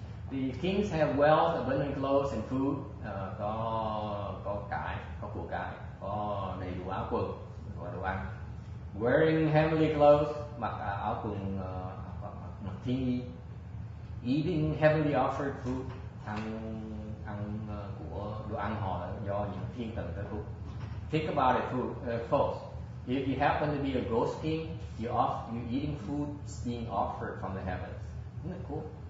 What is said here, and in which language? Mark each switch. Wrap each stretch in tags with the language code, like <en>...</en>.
<en>The kings have wealth, abundant clothes and food.</en> <vi>Có của cải, có đầy đủ áo quần và đồ ăn.</vi> <en>Wearing heavenly clothes,</en> <vi>mặc áo quần mặc thiên y.</vi> <en>Eating heavenly offered food,</en> <vi>ăn của đồ ăn họ do những thiên thần tới phúc.</vi> <en>Think about it, folks. If you happen to be a ghost king, you're eating food being offered from the heavens. Isn't it cool?</en>